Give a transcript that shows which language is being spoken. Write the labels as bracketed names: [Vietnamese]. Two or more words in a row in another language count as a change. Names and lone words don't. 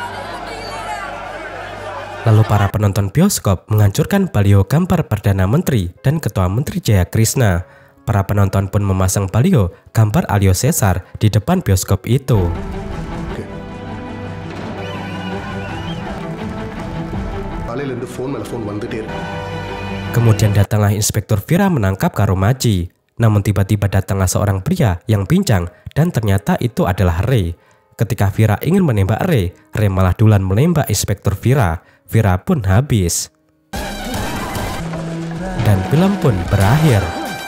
[Indonesian] Lalu para penonton bioskop menghancurkan baliho gambar Perdana Menteri dan Ketua Menteri Jayakrishna. Para penonton pun memasang baliho gambar Alius Caesar di depan bioskop itu. [Tamil] காலையிலேருந்து ஃபோன் மேலே ஃபோன் வந்துட்டே இருக்கு. [Indonesian] Kemudian datanglah Inspektur Vira menangkap Karomachi. Namun tiba-tiba datanglah seorang pria yang pincang dan ternyata itu adalah Ray. Ketika Vira ingin menembak Ray malah duluan menembak Inspektur Vira. Vira pun habis. Dan film pun berakhir.